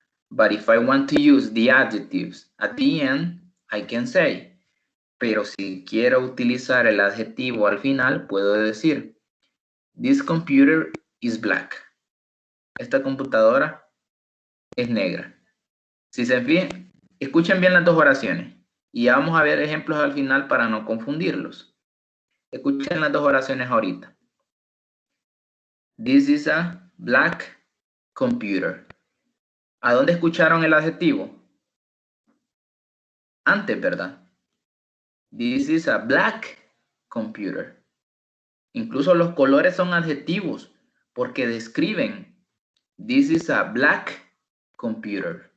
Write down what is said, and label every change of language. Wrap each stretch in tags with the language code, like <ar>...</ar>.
<en>But if I want to use the adjectives at the end, I can say.</en> <es>Pero si quiero utilizar el adjetivo al final, puedo decir,</es> <en>this computer is black.</en> <es>Esta computadora es negra. Si se fijan, escuchen bien las dos oraciones. Y ya vamos a ver ejemplos al final para no confundirlos. Escuchen las dos oraciones ahorita.</es> <en>This is a black computer.</en> <es>¿A dónde escucharon el adjetivo? Antes, ¿verdad?</es> <en>This is a black computer.</en> <es>Incluso los colores son adjetivos porque describen.</es> <en>This is a black computer.</en>